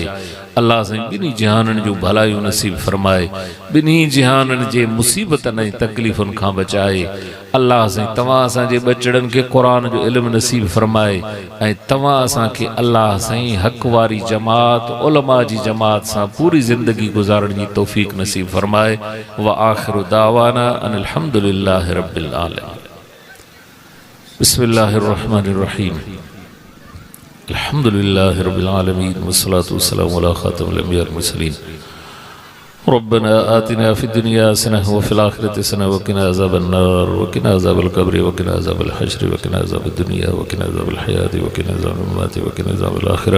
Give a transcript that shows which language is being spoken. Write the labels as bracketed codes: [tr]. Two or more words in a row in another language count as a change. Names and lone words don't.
[sd] अल्लाह साईं ॿिन्ही जहाननि जूं भलायूं नसीब फरमाए, ॿिन्ही जहाननि जे मुसीबतनि ऐं तकलीफ़ुनि खां बचाए। अल्लाह साईं तव्हां असांजे ॿचड़नि खे क़ुरान जो इल्मु नसीब फरमाए, ऐं तव्हां असांखे अल्लाह साईं हक़ वारी जमात, उलमा जी जमात सां पूरी ज़िंदगी गुज़ारण जी तौफ़ीक़ नसीब फरमाए। [ar] وآخر دعوانا أن الحمد لله رب العالمين. بسم الله الرحمن الرحيم. الحمد لله رب العالمين والصلاة والسلام على خاتم الأنبياء والمرسلين. ربنا آتنا في الدنيا حسنة وفي الآخرة حسنة وقنا عذاب النار وقنا عذاب القبر وقنا عذاب الحشر وقنا عذاب الدنيا وقنا عذاب الحياة وقنا عذاب الممات وقنا عذاب الآخرة.